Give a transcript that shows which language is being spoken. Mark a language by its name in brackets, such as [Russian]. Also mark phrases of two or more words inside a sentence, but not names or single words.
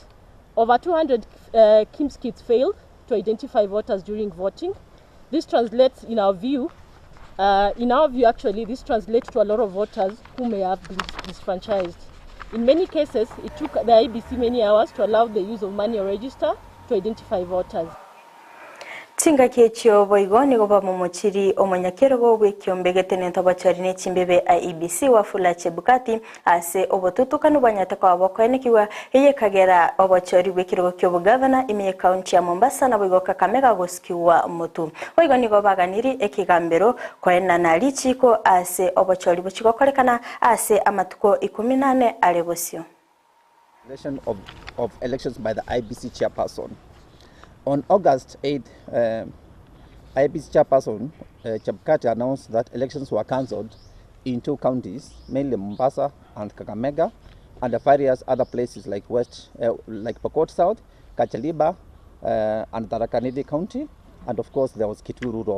[English] Over 200 KIMS kits failed to identify voters during voting. This translates, in our view, actually, this translates to a lot of voters who may have been disfranchised. In many cases, it took the IBC many hours to allow the use of manual register to identify voters. [Gusii] Tinga kechio boigo ni goba momochiri omonyakerogo bwekiyombegete nentobachari nechimbebe IEBC wafula Chebukati ase obotutukanu banyateko abokwenekiwa eye kagera obachari bwekirogo kyobugavana imiye county ya Mombasa na boigo Kakamega gosikiwa mutu boigo ni gobaganiri ekigambero kwena na lichiko ase obachari buchiko kolekana ase amatuko 18 alebosio [English] of elections by the IBC chairperson. On August 8, IBC chairperson Chebukati announced that elections were cancelled in 2 counties, mainly Mombasa and Kakamega, and various other places like Pokot South, Kachaliba, and Tharaka Nithi County, and of course there was Kitui Rural.